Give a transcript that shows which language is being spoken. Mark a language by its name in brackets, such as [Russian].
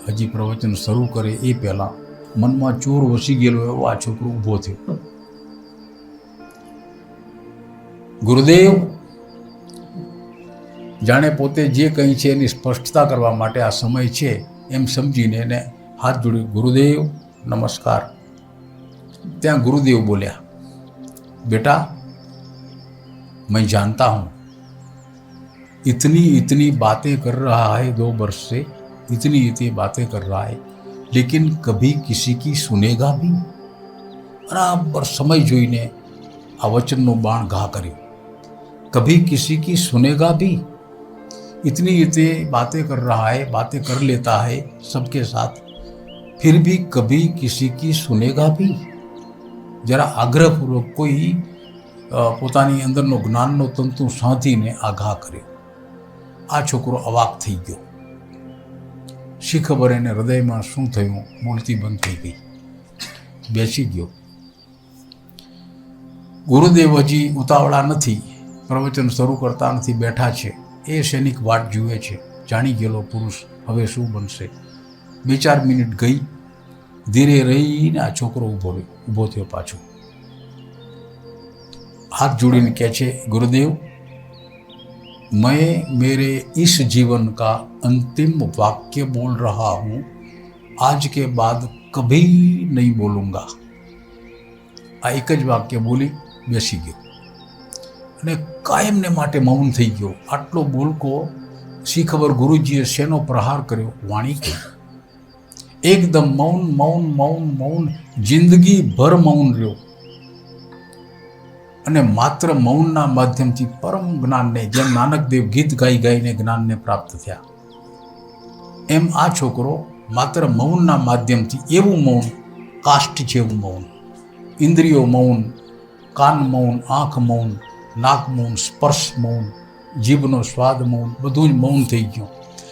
[Gujarati] હજી પ્રવચન શરૂ કરે એ પહેલાં મનમાં ચોર વસી ગયેલો એવો આ છોકરો ઊભો થયો. ગુરુદેવ જાણે પોતે જે કંઈ છે એની સ્પષ્ટતા કરવા માટે આ સમય છે એમ સમજીને એને હાથ જોડી, ગુરુદેવ નમસ્કાર. ત્યાં ગુરુદેવ બોલ્યા, [Hindi] बेटा मैं जानता हूँ इतनी बातें कर रहा है 2 वर्ष से, इतनी बातें कर रहा है, लेकिन कभी किसी की सुनेगा भी? [Gujarati] बराबर समय જોઈને આ વચનનો બાણ ઘા કર્યો. [Hindi] कभी किसी की सुनेगा भी? इतनी बातें कर रहा है, बातें कर लेता है सबके साथ, फिर भी कभी किसी की सुनेगा भी? [Gujarati] जरा આગ્રહપૂર્વક કોઈ પોતાની અંદરનો જ્ઞાનનો તંતુ સાંધીને આઘા કર્યો. આ છોકરો અવાક થઈ ગયો. શી ખબર એને હૃદયમાં શું થયું, બોલતી બંધ થઈ ગઈ, બેસી ગયો. ગુરુદેવ હજી ઉતાવળા નથી, પ્રવચન શરૂ કરતા નથી, બેઠા છે. એ સૈનિક વાટ જુએ છે, જાણી ગયેલો પુરુષ હવે શું બનશે. 2-4 મિનિટ ગઈ, ધીરે રહીને આ છોકરો ઊભો થયો પાછો. हाथ जोड़ीने कहे छे, [Hindi] गुरुदेव मैं मेरे इस जीवन का अंतिम वाक्य बोल रहा हूँ, आज के बाद कभी नहीं बोलूँगा. [Gujarati] आ एक ज वाक्य बोली बेसी गयो અને કાયમને માટે મૌન થઈ ગયો. આટલો બોલકો શી ખબર ગુરુજીએ શેનો પ્રહાર કર્યો, વાણી કહી. એકદમ મૌન મૌન મૌન મૌન, જિંદગી ભર મૌન રહ્યો. અને માત્ર મૌનના માધ્યમથી પરમ જ્ઞાનને, જેમ નાનકદેવ ગીત ગાઈ ગાઈને જ્ઞાનને પ્રાપ્ત થયા, એમ આ છોકરો માત્ર મૌનના માધ્યમથી, એવું મૌન, કાષ્ઠ જેવું મૌન, ઇન્દ્રિયો મૌન, કાન મૌન, આંખ મૌન, નાક મૌન, સ્પર્શ મૌન, જીભનો સ્વાદ મૌન, બધું જ મૌન થઈ ગયું.